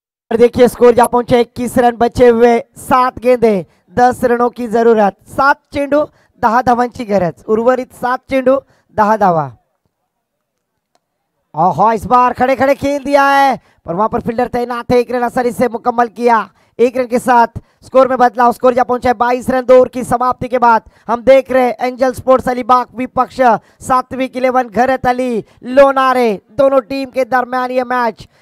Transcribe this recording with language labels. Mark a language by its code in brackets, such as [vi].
[hi] देखिए स्कोर जा पहुंचे 21 रन बचे हुए, 7 गेंदे 10 रनों की जरूरत। [mr] 7 चेंडू 10 धावांची गरज, उर्वरित 7 चेंडू 10 धावा। [hi] ओहो, इस बार खड़े खड़े खेल दिया है, पर वहां पर फील्डर तैनात है। 1 रन आसानी से मुकम्मल किया। 1 रन के साथ स्कोर में बदलाव। स्कोर जा पहुंचा है 22 रन। 2 ओवर की समाप्ति के बाद हम देख रहे हैं एंजल स्पोर्ट्स अलीबाग विपक्ष सात्विक 11 घरत अली लोनारे, दोनों टीम के दरमियान ये मैच।